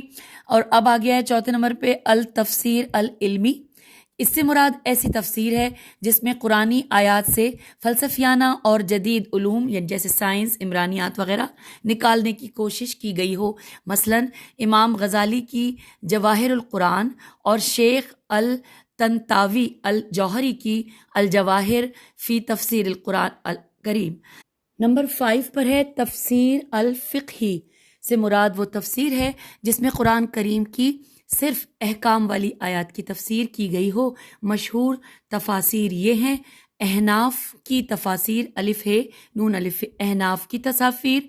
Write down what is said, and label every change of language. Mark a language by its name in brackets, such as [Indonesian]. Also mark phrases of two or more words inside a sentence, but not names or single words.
[Urdu] اور اب آ گیا ہے چوتھے نمبر پہ التفسیر العلمی، اس سے مراد ایسی تفسیر ہے جس میں قرآنی آیات سے فلسفیانہ اور جدید علوم یعنی جیسے سائنس، عمرانیات وغیرہ نکالنے کی کوشش کی گئی ہو، مثلا امام غزالی کی جواہر القرآن اور شیخ طنطاوی الجوہری کی الجواہر فی تفسیر القرآن الکریم. نمبر 5 پر ہے تفسیر الفقہی، سے مراد وہ تفسیر ہے جس میں قرآن کریم کی صرف احکام والی آیت کی تفسیر کی گئی ہو. مشہور تفاسیر یہ ہیں: احناف کی تفاسیر، الف ہے نون الف، احناف کی تصافیر.